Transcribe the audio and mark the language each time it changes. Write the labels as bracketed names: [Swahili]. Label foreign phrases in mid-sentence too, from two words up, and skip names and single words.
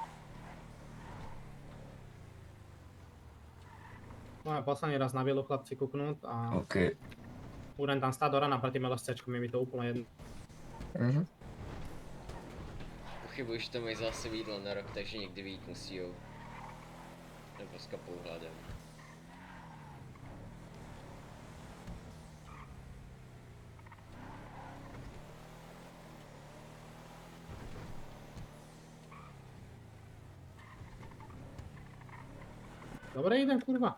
[Slovak] Máme posledný raz na vilu chlapci kúknúť a OK. budem tam stáť do rana pred tým LSCčkom, je mi to úplne jedno. [Czech] Pochybuji, že to mají zase jídlo na rok, takže někdy vyjít musí, jo. Nebo s kapou hladem. [Slovak] Dobre, idem kurva.